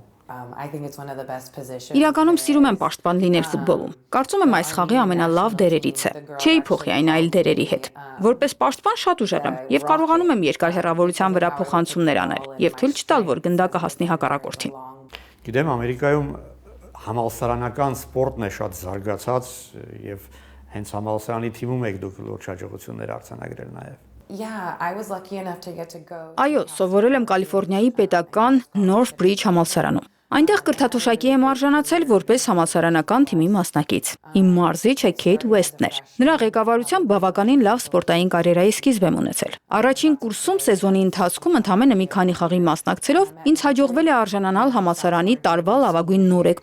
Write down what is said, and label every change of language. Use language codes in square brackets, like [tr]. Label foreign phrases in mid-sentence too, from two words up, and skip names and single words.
[hy] Իրականում սիրում եմ պաշտպան լինել ֆուտբոլում։ Կարծում եմ այս խաղի ամենալավ դերերից է։ Չէի փոխի այն այլ դերերի հետ։ Որպես պաշտպան շատ ուժեղ եմ եւ կարողանում եմ երկար հեռավորության վրա փոխանցումներ անել եւ թույլ չտալ, որ գնդակը հասնի հակառակորդին։ Գիտեմ, Ամերիկայում համալսարանական սպորտն է շատ զարգացած եւ հենց համալսարանի թիմում եք դուք լուրջ հաջողություններ արձանագրել նաև։ [en] Yeah, I was lucky enough to get to go. [hy] Այո, սովորել եմ Կալիֆոռնիայի պետական Northbridge համալսարանում։ Այնտեղ կրթաթոշակի եմ արժանացել որպես համալսարանական թիմի մասնակից։ Իմ մարզիչը Քեյթ Ուեսթն էր։ Նրա ղեկավարությամբ բավականին լավ սպորտային կարիերայի սկիզբ եմ ունեցել։ Առաջին կուրսում սեզոնի ընթացքում ընդամենը մի քանի խաղի մասնակցելով ինձ հաջողվել է արժանանալ համալսարանի տարվա լավագույն նորեկ